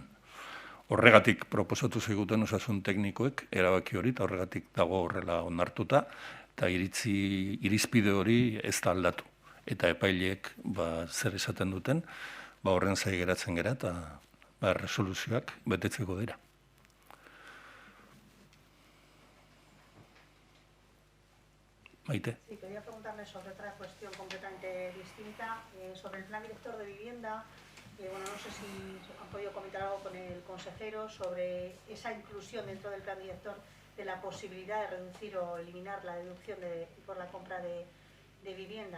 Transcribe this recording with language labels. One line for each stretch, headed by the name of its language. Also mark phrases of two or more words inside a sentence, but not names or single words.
Basque: Horregatik proposatu ziguten osasun teknikoek erabaki hori, eta horregatik dago horrela onartuta, eta irizpide hori ez da aldatu. Eta epaileek zer esaten duten, horren zai geratzen gera, eta resoluzioak betetzeko dira. Maite.
Spanish: Sí, quería preguntarle sobre otra cuestión completamente distinta, sobre el plan director de vivienda. Bueno, no sé si han podido comentar algo con el consejero sobre esa inclusión dentro del plan director de la posibilidad de reducir o eliminar la deducción por la compra de vivienda.